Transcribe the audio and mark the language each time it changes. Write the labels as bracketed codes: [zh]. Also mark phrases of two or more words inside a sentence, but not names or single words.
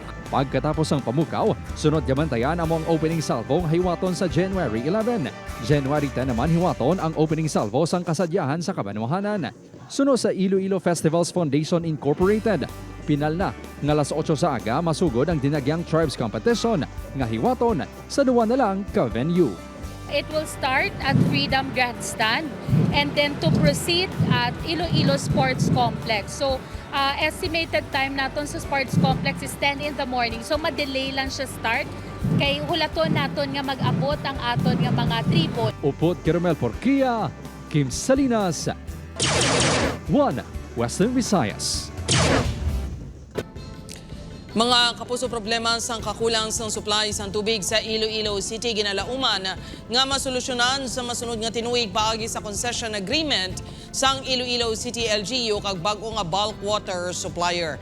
[hil] Pagkatapos ang Pamukaw, sunod yamantayan ang [en] opening salvo [hil] ang hiwaton sa January 11. January 10 naman hiwaton ang [en] opening salvo [hil] sang kasadyahan sa Kabanwahanan. Sunod sa Iloilo Festivals Foundation Incorporated. Pinal na nga alas 8 sa aga masugod ang Dinagyang Tribes Competition nga hiwaton sa 2 na lang ka venue. [en] It will start at Freedom Grandstand and then to proceed at Iloilo Sports Complex. So, estimated time [hil] naton sa [en] Sports Complex is 10 in the morning. [hil] So, madelay lang siya start. Kay hulaton naton nga mag-abot ang aton nga mga tribo. Upot Caramel Porquia, Kim Salinas, 1 Western Visayas. Mga kapuso, problema sang kakulang sang supply sang tubig sa Iloilo City ginalauman nga masolusyonan sa masunod nga tinuig paagi sa [en] concession agreement [hil] sang Iloilo City LGU kag bag-o nga [en] bulk water supplier.